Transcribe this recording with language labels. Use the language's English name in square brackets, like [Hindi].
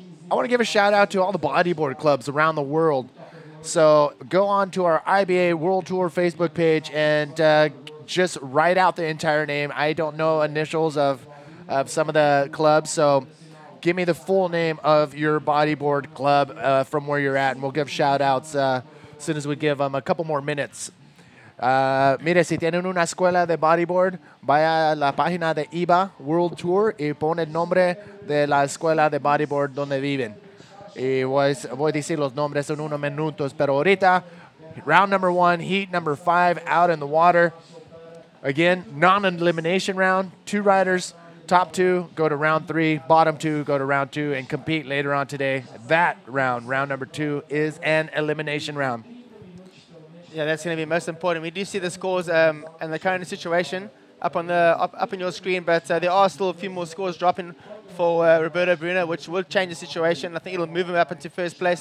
[English] I want to give a shout out to all the bodyboard clubs around the world. So go on to our IBA World Tour Facebook page and just write out the entire name. I don't know initials of some of the clubs, so give me the full name of your bodyboard club from where you're at, and we'll give shout-outs as soon as we give them a couple more minutes. [Spanish] Mire, si tienen una escuela de bodyboard, vaya a la página de IBA World Tour y pone el nombre de la escuela de bodyboard donde viven. Y voy a decir los nombres en unos minutos, pero ahorita, [English] round number 1, heat number 5 out in the water. Again, non-elimination round, 2 riders. Top 2 go to round 3, bottom 2 go to round 2 and compete later on today. That round number 2, is an elimination round. Yeah, that's going to be most important. We do see the scores and the current situation up on up on your screen, but there are still a few more scores dropping for Roberto Bruno, which will change the situation. I think it'll move him up into 1st place.